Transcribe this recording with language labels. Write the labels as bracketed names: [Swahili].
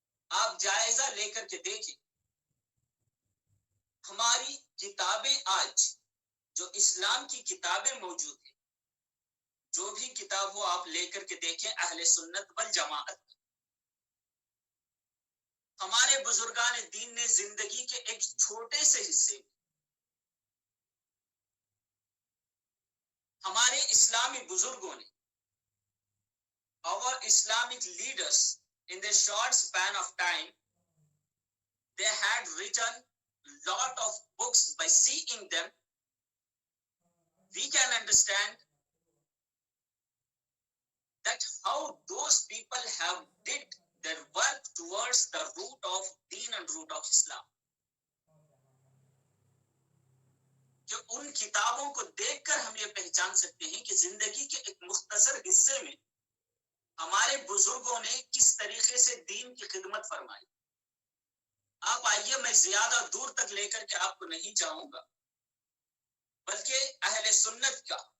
[Urdu] آپ جائزہ لے کر کے دیکھیں، ہماری کتابیں آج جو اسلام کی کتابیں موجود ہیں، جو بھی کتاب ہو آپ لے کر کے دیکھیں اہل سنت والجماعت، ہمارے بزرگان دین نے زندگی کے ایک چھوٹے سے حصے میں ہمارے اسلامی بزرگوں نے، [English] our Islamic leaders, in the short span of time, they had written lot of books. By seeing them, we can understand that how those people have did their work towards the root of deen and root of Islam. [Urdu] کہ ان کتابوں کو دیکھ کر ہم یہ پہچان سکتے ہیں کہ زندگی کے ایک مختصر حصے میں ہمارے بزرگوں نے کس طریقے سے دین کی خدمت فرمائی۔ آپ آئیے میں زیادہ دور تک لے کر کے آپ کو نہیں جاؤں گا، بلکہ اہل سنت کا